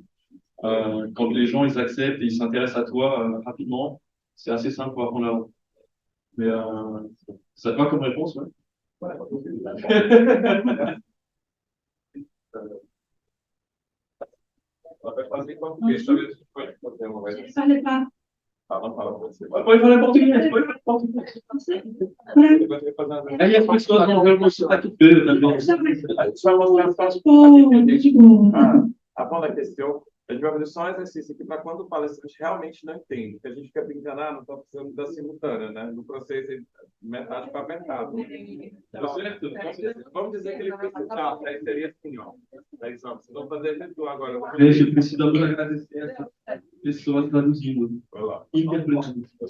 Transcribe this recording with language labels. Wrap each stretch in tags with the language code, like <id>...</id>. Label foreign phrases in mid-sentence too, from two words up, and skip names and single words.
<fr>Quand les gens, ils acceptent et ils s'intéressent à toi, rapidement, c'est assez simple pour apprendre la langue. Mais, ça te va comme réponse, ouais? Ouais. Je parlais pas.</fr> <pt>Pode falar português, pode falar português. Aí as pessoas vão ver o meu sotaque inteiro também. Só mostrar só.</pt> <fr>Avant la question,</fr> <pt>a gente vai fazer só um exercício aqui para quando o palestrante realmente não entende, porque a gente fica brincando, não estou precisando da simultânea, né? No processo, metade para metade. Tá certo? Vamos dizer que ele precisa, aí seria assim, ó. Aí só, vocês vão fazer isso agora. Gente, precisamos agradecer essas pessoas traduzindo, interpretando.</pt>